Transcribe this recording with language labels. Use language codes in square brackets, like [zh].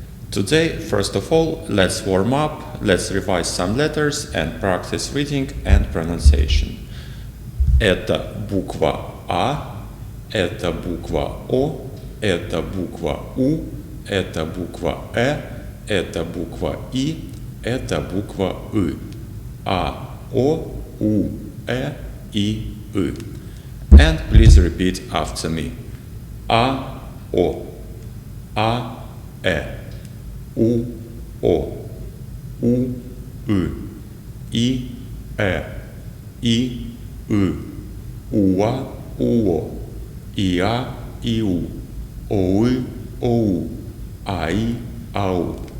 [en] Today, first of all, let's warm up, let's revise some letters and practice reading and pronunciation. [ru] Это буква А, это буква О, это буква У, это буква это буква И, это буква И. А, О, У, И, И. [en] And please repeat after me. [ru] А, О. А, У, О, У, И, И, Уа, Уо, Иа, Иу, Оу, Оу, Аи, Ау.